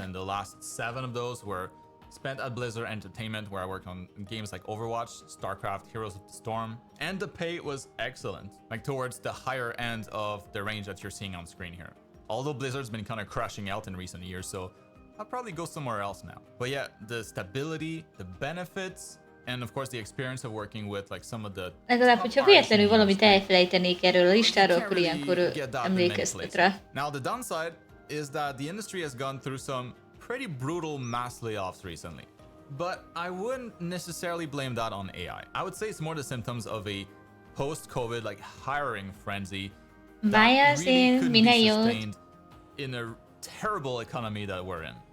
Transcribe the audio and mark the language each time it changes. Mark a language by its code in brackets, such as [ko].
[en] and the last 7 of those were spent at Blizzard Entertainment, where I worked on games like Overwatch, StarCraft, Heroes of the Storm, and the pay was excellent, like towards the higher end of the range that you're seeing on screen here. Although Blizzard's been kind of crashing out in recent years, so I'll probably go somewhere else now. But yeah, the stability, the benefits, and of course the experience of working with like some of the [hu] Legalább, hogyha véletlenül valamit elfelejtenék erről a listáról, akkor ilyenkor emlékeztet rá. [en] Now the downside is that the industry has gone through some pretty brutal mass layoffs recently. But I wouldn't necessarily blame that on AI. I would say it's more the symptoms of a post-COVID like hiring frenzy that really couldn't be sustained in a terrible economy that we're in.